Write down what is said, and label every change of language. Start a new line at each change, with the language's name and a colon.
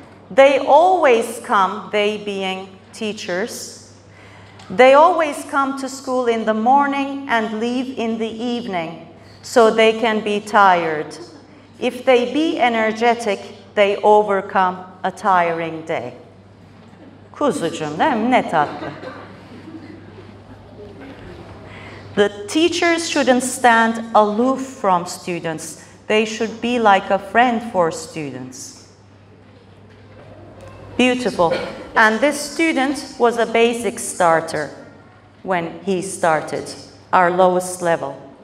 English: They always come, they being teachers, they always come to school in the morning and leave in the evening so they can be tired. If they be energetic, they overcome a tiring day.
Turkish: Kuzucuğum değil mi? Ne tatlı.
English: The teachers shouldn't stand aloof from students. They should be like a friend for students. Beautiful. And this student was a basic starter when he started, our lowest level.